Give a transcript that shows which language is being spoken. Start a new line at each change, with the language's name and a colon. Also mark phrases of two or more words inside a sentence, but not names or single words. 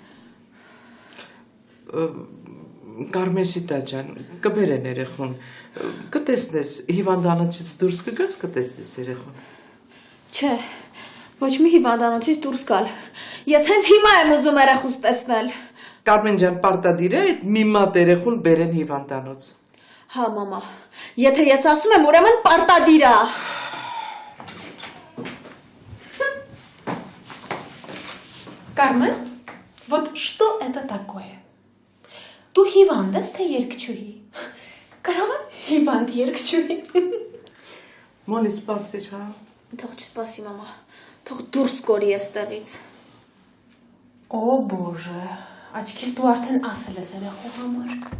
Armenian: Կարմեսիտա ջան, կբերեն երեխուն։ Կտեսնես, հիվանդանոցից դուրս կգաս, կտեսնես երեխուն։ Չէ, ոչ մի հիվանդանոցից դուրս գալ։ Ես հենց հիմա եմ ուզում երախուս տեսնել։ Կարմեն ջան, պարտադիր է այդ մի մատ երեխուն բերեն հիվանդանոց։ Հա մամա, եթե ես ասում եմ, ուրեմն պարտադիր է։
Russian: Кармен, вот что это такое?
Armenian: Դու հիվանդ ես, թե երկչուհի։ Կարող եմ հիվանդ երկչուհի։ Մոլի սպասիր, հա։ Թող չսպասի մամա, թող դուրս կորի այստեղից։
Russian: О боже,
Armenian: աչքիս դու արդեն ասել ես երեխու համար։